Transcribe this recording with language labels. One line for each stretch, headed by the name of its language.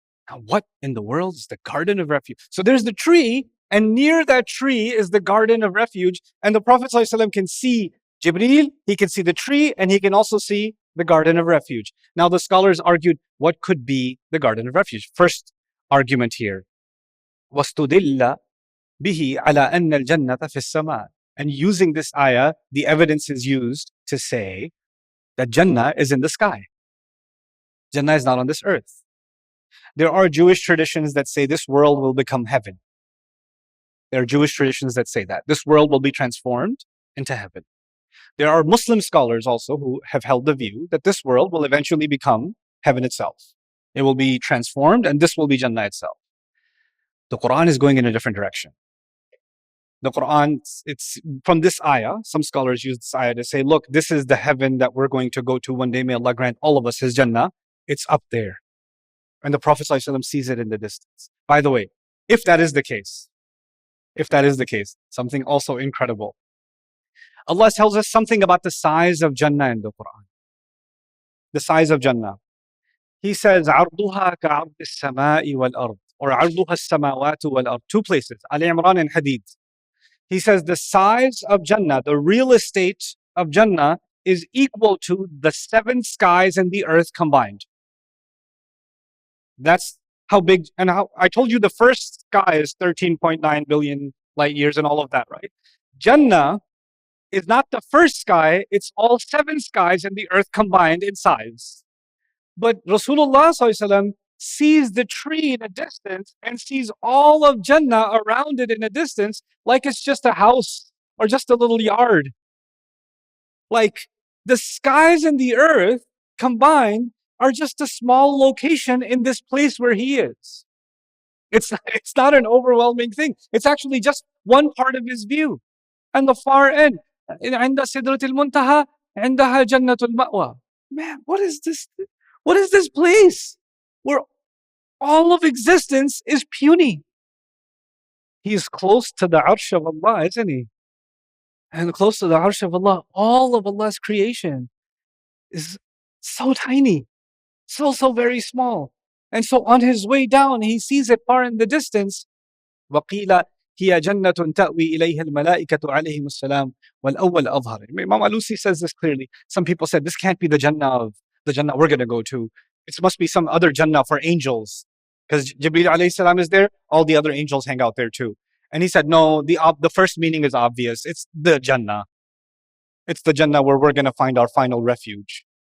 English: Now, what in the world is the garden of refuge? So there's the tree, and near that tree is the garden of refuge, and the Prophet ﷺ can see Jibreel, he can see the tree, and he can also see the garden of refuge. Now, the scholars argued, what could be the garden of refuge? First argument here,
Arabic: وَاسْتُدِلَّ بِهِ عَلَىٰ أَنَّ الْجَنَّةَ فِي السَّمَاءِ.
English: And using this ayah, the evidence is used to say that Jannah is in the sky. Jannah is not on this earth. There are Jewish traditions that say this world will become heaven. There are Jewish traditions that say that. This world will be transformed into heaven. There are Muslim scholars also who have held the view that this world will eventually become heaven itself. It will be transformed, and this will be Jannah itself. The Qur'an is going in a different direction. The Qur'an, it's from this ayah. Some scholars use this ayah to say, look, this is the heaven that we're going to go to one day. May Allah grant all of us His Jannah. It's up there. And the Prophet ﷺ sees it in the distance. By the way, if that is the case, something also incredible. Allah tells us something about the size of Jannah in the Qur'an. The size of Jannah. He says,
Arabic: عَرْضُهَا كَعَرْضِ السَّمَاءِ وَالْأَرْضِ, or عَرْضُهَا السَّمَاوَاتُ وَالْأَرْضِ.
English: Two places, Ali Imran and Hadid. He says the size of Jannah, the real estate of Jannah, is equal to the 7 skies and the earth combined. That's how big, and how I told you the first sky is 13.9 billion light years and all of that, right? Jannah is not the first sky, it's all 7 skies and the earth combined in size. But Rasulullah ﷺ sees the tree in a distance and sees all of Jannah around it in a distance like it's just a house or just a little yard. Like the skies and the earth combined are just a small location in this place where He is. It's not an overwhelming thing. It's actually just one part of His view. And the far end,
Arabic: عند سدرة المنتهى عندها جنة المأوى.
English: Man, what is this? What is this place where all of existence is puny? He is close to the arsh of Allah, isn't He? And close to the arsh of Allah, all of Allah's creation is so tiny, so very small. And so on His way down, He sees it far in the distance.
Arabic: وَقِيلَ هي جنة تأوي إليها الملائكة عليهم السلام والأول أظهر.
English: Imam Alusi says this clearly. Some people said this can't be the Jannah we're going to go to. It must be some other Jannah for angels. Because Jibreel alayhi salam is there, all the other angels hang out there too. And he said, no, the first meaning is obvious. It's the Jannah. It's the Jannah where we're going to find our final refuge.